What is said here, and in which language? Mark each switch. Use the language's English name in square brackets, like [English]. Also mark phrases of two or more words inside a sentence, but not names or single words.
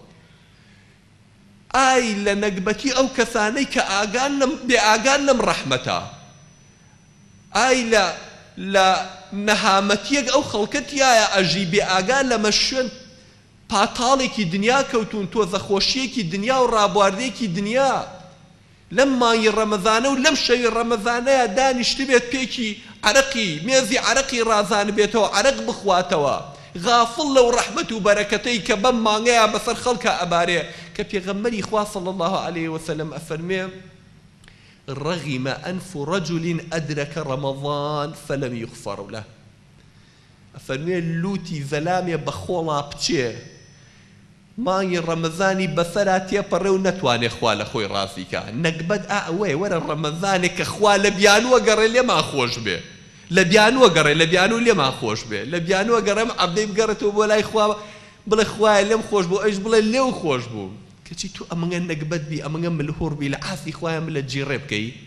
[Central Kurdish] ئای لە نەکبەتی ئەو کەسانەی کە بێ ئاگان لەم ڕەحمەتە، ئای لە نەهامەتیەک ئەو خەڵکەتیایە ئەژی بێ ئاگان لەمە شوێن پاتاڵێکی دنیا کەوتون، تۆزە خۆشیەکی دنیا و ڕابواردەیەکی دنیا. لەم مانگی ڕەمەزانە و لەم شەوی ڕەمەزانەیە دانیشت بێت پێکی عەرەقی مێزی عەرەقی ڕازان بێتەوە، عەرەق بخواتەوە، غافڵ لەو ڕەحمەت و بەرەکەتەی کە بەم مانگەیە بەسەر خەڵکە ئەبارێ، کە پێغەمبەری خوا [Arabic] صلی الله عليه وسلم [Central Kurdish] ئەفەرمێ [Arabic] رغم أنف رجل أدرك رمضان فلم يغفر له. [Central Kurdish] ئەفەرمێ لوتی زەلامێ بە خۆڵا بچێ مانگی ڕەمەزانی بەسەرا تێپەڕێ و نەتوانێ خوا لە خۆی ڕاستیکە نەکبەت ئەوەی وەرە ڕەمەزانێک کە خوا لە بیانووە گەڕێ لێمان خۆش بێ لە بیانووە گەڕێ لە بیانوو لێمان خۆش بێ لە بیانووە گەڕێم عەبدەی بگەڕێتەوە بۆ لای خوا بڵێ خوایە لێم خۆش بوو ئەویش بڵێ لێو خۆش بوو کەچی تو ئەمەگە نەکبەت بی ئەمەگە ملهوڕ بی لە ئاستی خوایە من لە جیڕێ بکەی